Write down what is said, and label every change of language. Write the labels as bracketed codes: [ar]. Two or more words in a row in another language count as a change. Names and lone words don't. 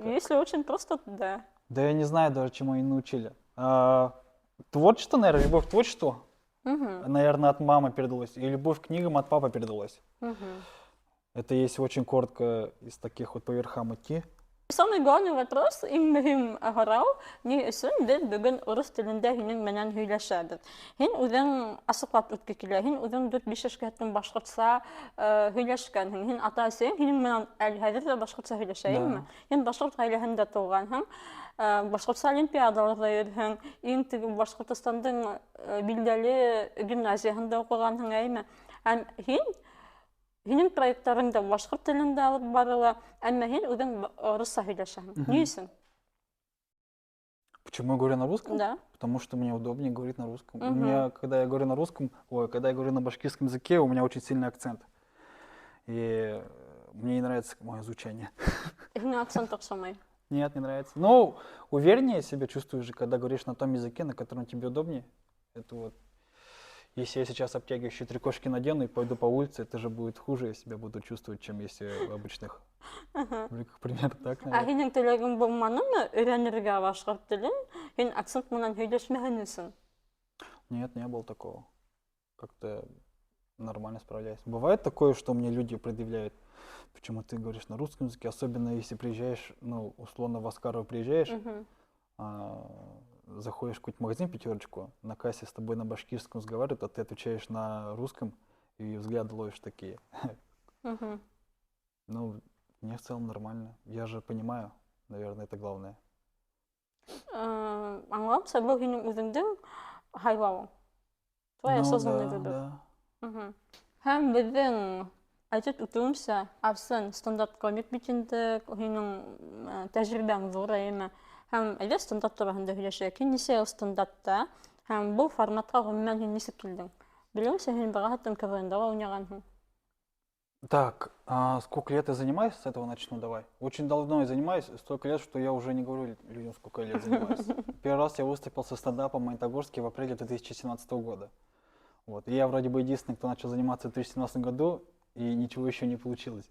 [ru] Если очень просто, да. Да я не знаю даже, чему они научили. Творчество, наверное, любовь к творчеству, Мгм. наверное, от мамы передалась. И любовь к книгам от папы передалась. Мгм. Это если очень коротко из таких вот по верхам идти. Самый главный вопрос, [ba] иң мөһим һорау, ни өсөн беҙ бөгөн урыс телендә һинең менән һөйләшәбеҙ. Һин үҙең асыҡлап үтке килә, һин үҙең 4-5 йәшкә һәтта башҡортса һөйләшкәнһең. Һин ата-әсәйең һинең менән әле хәҙер ҙә башҡортса һөйләшәйеңме? Һин башҡорт ғаиләһендә тыуғанһың, башҡортса олимпиадаларҙа йөрөһөң, иң теге Башҡортостандың билдәле гимназияһында уҡығанһың, әйме? Һәм һинең проекттарың да башҡорт телендә алып барыла, әммә һин үҙең урысса һөйләшәһең. Ни өсөн? [ru] Почему я говорю на русском? Да. Потому что мне удобнее говорить на русском. У Мгм. меня, когда я говорю на русском, когда я говорю на башкирском языке, у меня очень сильный акцент. И мне не нравится мое звучание. [ba] Һиңә акцент оҡшамай. [ru] Нет, не нравится. Но увереннее себя чувствуешь же, когда говоришь на том языке, на котором тебе удобнее. Это вот, если я сейчас обтягивающие трикошки надену и пойду по улице, это же будет хуже, я себя буду чувствовать, чем если в обычных брюках. Примерно так, [ba] Ә [ru] наверное. [ba] һинең теләгең булманымы өйрәнергә башҡорт телен? Һин акцент менән һөйләшмәһен өсөн. [ru] Нет, не было такого. Как-то нормально справляюсь. Бывает такое, что мне люди предъявляют, почему ты говоришь на русском языке, особенно если приезжаешь, ну, условно, в Аскаров приезжаешь, Мгм. заходишь в какой-то магазин пятерочку, на кассе с тобой на башкирском разговаривают, а ты отвечаешь на русском, и взгляды ловишь такие. Мгм. Ну, мне в целом нормально. Я же понимаю, наверное, это главное. [ba] Аңлапса, был һинең үҙеңдең һайлауың. [ru] Твой Ну, осознанный да, выбор. да. Мгм. [ba] Һәм беҙҙең әйтеп үтеүемсә, Арсын стандарт комик бит инде, һинең тәжрибәң ҙур, әйме? Һәм әйҙә стандарт тураһында һөйләшәйек. Һин нисә йыл стандартта, һәм был форматҡа ғөмүмән һин нисек килдең? Белеүемсә, һин быға һәттән КВНда ла уйнағанһың. [ru] Так, сколько лет я занимаюсь, с этого начну давай. Очень давно я занимаюсь, столько лет, что я уже не говорю людям, сколько лет занимаюсь. Первый раз я выступил со стендапом в Магнитогорске в апреле 2017 года. Вот. И я вроде бы единственный, кто начал заниматься в 2017 году, и ничего еще не получилось.